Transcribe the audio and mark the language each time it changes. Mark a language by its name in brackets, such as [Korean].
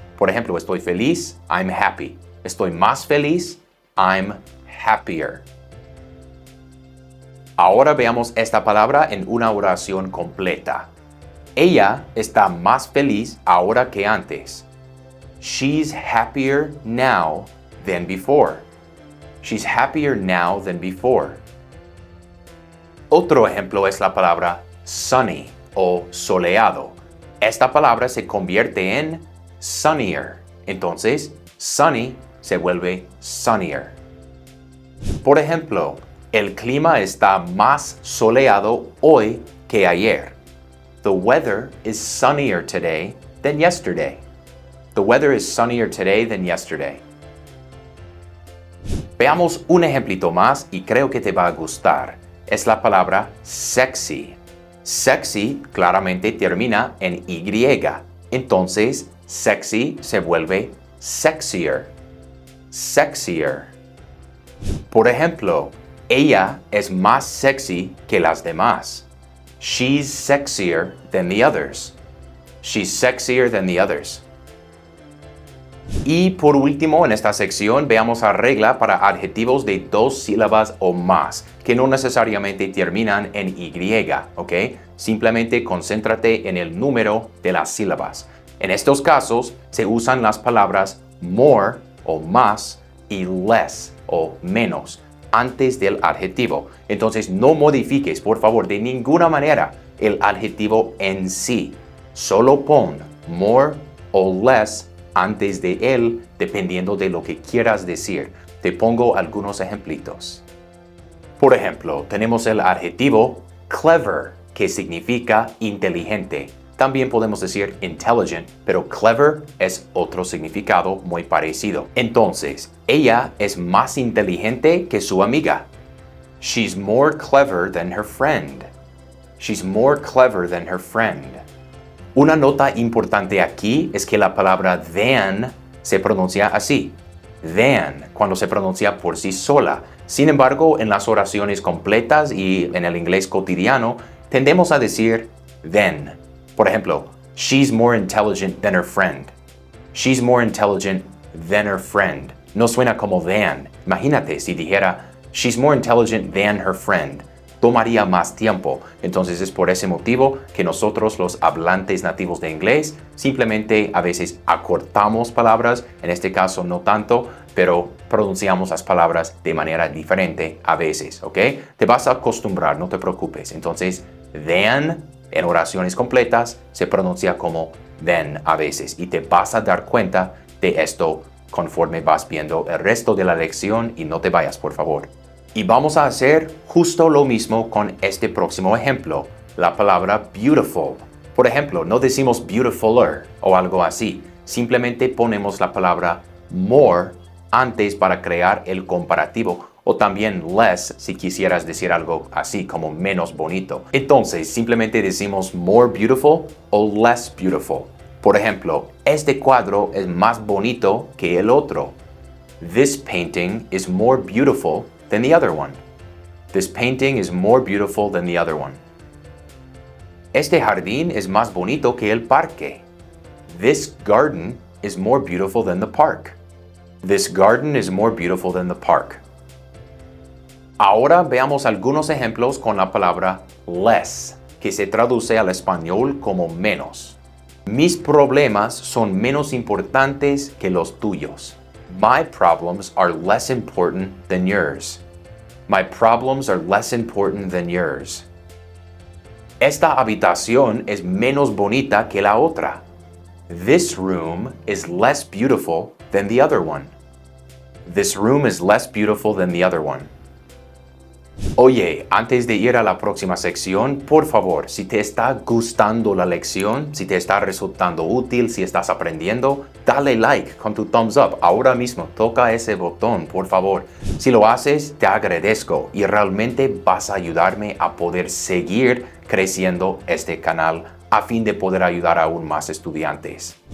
[Spanish] Por ejemplo, estoy feliz, [English] I'm happy. [Spanish] Estoy más feliz, [English] I'm happier. [Spanish] Ahora veamos esta palabra en una oración completa. Ella está más feliz ahora que antes. [English] She's happier now than before. She's happier now than before. [Spanish] Otro ejemplo es la palabra sunny o soleado. Esta palabra se convierte en sunnier. Entonces, sunny se vuelve sunnier. Por ejemplo, el clima está más soleado hoy que ayer. [English] The weather is sunnier today than yesterday. The weather is sunnier today than yesterday. [Spanish] Veamos un ejemplito más y creo que te va a gustar. Es la palabra sexy. Sexy claramente termina en Y. Entonces, sexy se vuelve sexier. Sexier. Por ejemplo, Ella es más sexy que las demás. [English] She's sexier than the others. She's sexier than the others. [Spanish] Y por último, en esta sección, veamos la regla para adjetivos de 2 sílabas o más, que no necesariamente terminan en Y, ¿ok? Simplemente concéntrate en el número de las sílabas. En estos casos, se usan las palabras more o más y less o menos antes del adjetivo. Entonces, no modifiques, por favor, de ninguna manera el adjetivo en sí. Solo pon more o less antes de él, dependiendo de lo que quieras decir. Te pongo algunos ejemplitos. Por ejemplo, tenemos el adjetivo clever, que significa inteligente. También podemos decir intelligent, pero clever es otro significado muy parecido. Entonces, ella es más inteligente que su amiga. [English] She's more clever than her friend. She's more clever than her friend. [Spanish] Una nota importante aquí es que la palabra than se pronuncia así, than, cuando se pronuncia por sí sola. Sin embargo, en las oraciones completas y en el inglés cotidiano, tendemos a decir than. Por ejemplo, [English] she's more intelligent than her friend. She's more intelligent than her friend. [Spanish] No suena como [English] than. [Spanish] Imagínate si dijera, [English] she's more intelligent than her friend. [Spanish] Tomaría más tiempo. Entonces es por ese motivo que nosotros los hablantes nativos de inglés simplemente a veces acortamos palabras, en este caso no tanto, pero pronunciamos las palabras de manera diferente a veces, ¿ok? Te vas a acostumbrar, no te preocupes. Entonces, than en oraciones completas se pronuncia como then a veces y te vas a dar cuenta de esto conforme vas viendo el resto de la lección y no te vayas, por favor. Y vamos a hacer justo lo mismo con este próximo ejemplo, la palabra beautiful. Por ejemplo, no decimos beautifuler o algo así, simplemente ponemos la palabra more antes para crear el comparativo, o también less si quisieras decir algo así como menos bonito. Entonces, simplemente decimos more beautiful o less beautiful. Por ejemplo, este cuadro es más bonito que el otro. [English] This painting is more beautiful than the other one. This painting is more beautiful than the other one. [Spanish] Este jardín es más bonito que el parque. [English] This garden is more beautiful than the park. This garden is more beautiful than the park. [Spanish] Ahora veamos algunos ejemplos con la palabra less, que se traduce al español como menos. Mis problemas son menos importantes que los tuyos. [English] My problems are less important than yours. My problems are less important than yours. [Spanish] Esta habitación es menos bonita que la otra. [English] This room is less beautiful than the other one. This room is less beautiful than the other one. [Spanish] Oye, antes de ir a la próxima sección, por favor, si te está gustando la lección, si te está resultando útil, si estás aprendiendo, dale like con tu thumbs up. Ahora mismo, toca ese botón, por favor. Si lo haces, te agradezco y realmente vas a ayudarme a poder seguir creciendo este canal a fin de poder ayudar a aún más estudiantes.